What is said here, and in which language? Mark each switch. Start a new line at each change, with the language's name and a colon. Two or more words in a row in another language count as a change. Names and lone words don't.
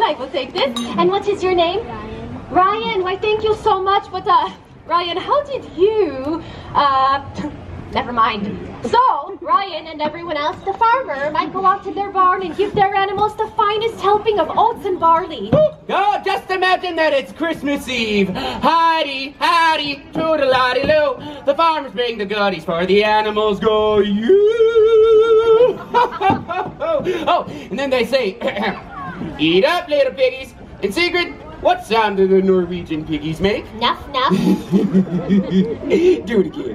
English: I will take this. And what is your name? Ryan. Why, thank you so much. But Ryan, how did you Never mind. So, Ryan and everyone else, the farmer, might go out to their barn and give their animals the finest helping of oats and barley. Oh, just imagine that it's Christmas Eve. Howdy, howdy, toodle-lotty-loo. The farmers bring the goodies for the animals. Go you. Oh, and then they say, eat up, little piggies. In secret, what sound do the Norwegian piggies make? Nuff, nuff. Do it again.